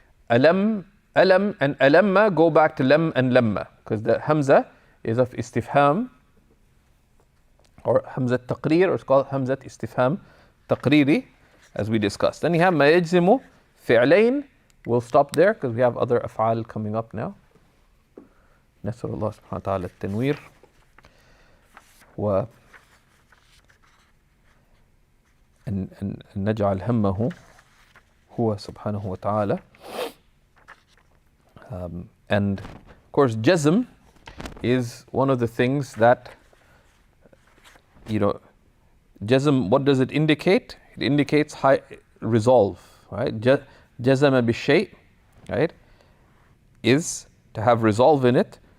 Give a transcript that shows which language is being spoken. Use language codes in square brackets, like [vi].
[en] Alam and alamma go back to lam and lamma, because the hamza is of istifham, or hamza taqreer, or it's called hamza istifham taqreeri, as we discussed. Then you have ma yajzimu fi'layn. We'll stop there because we have other af'al coming up now. [ar] نسأل الله سبحانه وتعالى التنوير و أن نجعل همه هو سبحانه وتعالى. [en] And of course Jazm is one of the things that, Jazm, what does it indicate? It indicates high resolve, right? Jazama bi-shay', right, is to have resolve in it.